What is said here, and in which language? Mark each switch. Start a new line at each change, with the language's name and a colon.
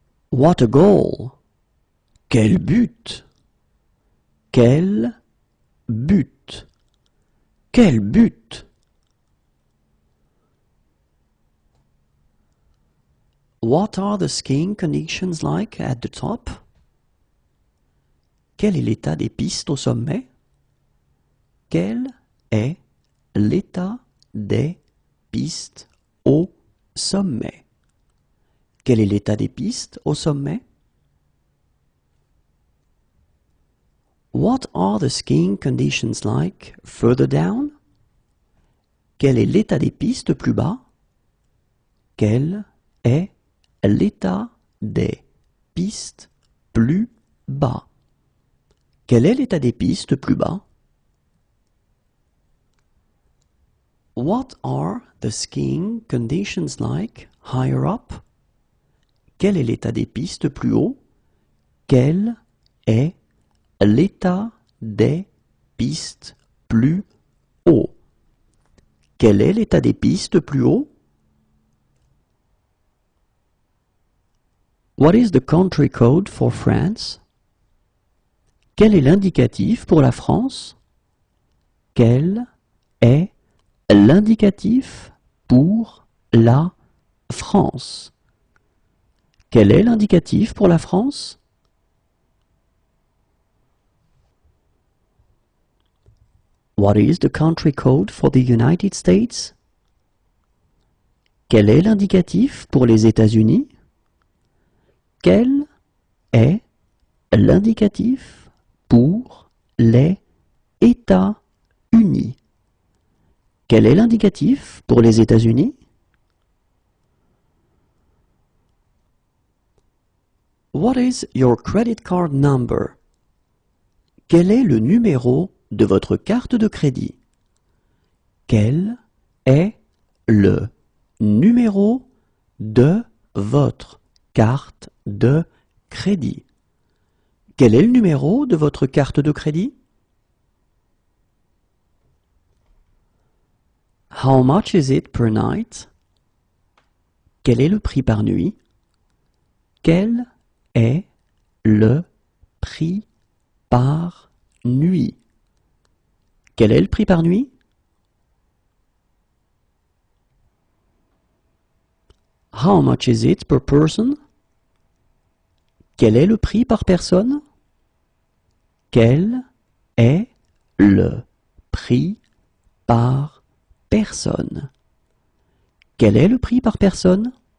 English: What a goal!
French: Quel but! Quel but! Quel but!
English: What are the skiing conditions like at the top?
French: Quel est l'état des pistes au sommet? Quel est l'état des pistes au sommet? Quel est l'état des pistes au sommet?
English: What are the skiing conditions like further down?
French: Quel est l'état des pistes plus bas? Quel est l'état des pistes plus bas. Quel est l'état des pistes plus bas?
English: What are the skiing conditions like higher up?
French: Quel est l'état des pistes plus haut? Quel est l'état des pistes plus haut? Quel est l'état des pistes plus haut?
English: What is the country code for France?
French: Quel est l'indicatif pour la France? Quel est l'indicatif pour la France? Quel est l'indicatif pour la France?
English: What is the country code for the United States?
French: Quel est l'indicatif pour les États-Unis? Quel est l'indicatif pour les États-Unis? Quel est l'indicatif pour les États-Unis?
English: What is your credit card number?
French: Quel est le numéro de votre carte de crédit? Quel est le numéro de votre carte de crédit? Quel est le numéro de votre carte de crédit?
English: How much is it per night?
French: Quel est le prix par nuit? Quel est le prix par nuit? Quel est le prix par nuit?
English: How much is it per person?
French: Quel est le prix par personne? Quel est le prix par personne? Quel est le prix par personne?